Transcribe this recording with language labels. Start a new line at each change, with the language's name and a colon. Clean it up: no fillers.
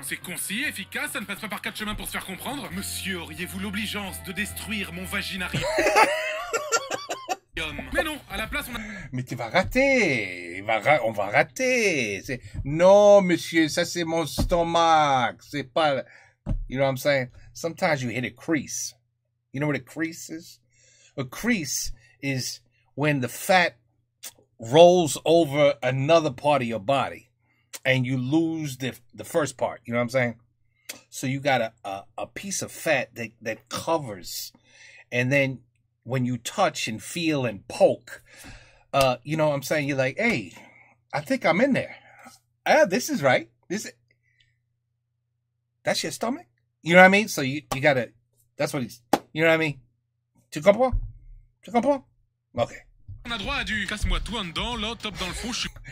French: C'est concis, efficace, ça ne passe pas par 4 chemins pour se faire comprendre. Monsieur, auriez-vous l'obligeance de détruire mon vaginarium? Mais non, à la place, on a... Mais tu vas rater. On va rater. Non, monsieur, ça c'est mon stomac. C'est pas...
English: You know what I'm saying? Sometimes you hit a crease. You know what a crease is? A crease is when the fat rolls over another part of your body and you lose the first part. You know what I'm saying? So you got a piece of fat that covers, and then when you touch and feel and poke, you know what I'm saying? You're like, hey, I think I'm in there. This is right. That's your stomach? You know what I mean? So you gotta, that's what he's, you know what I mean?
French: Tu comprends? Okay. On a droit à du casse-moi tout en dedans, là, top dans le fond, je suis...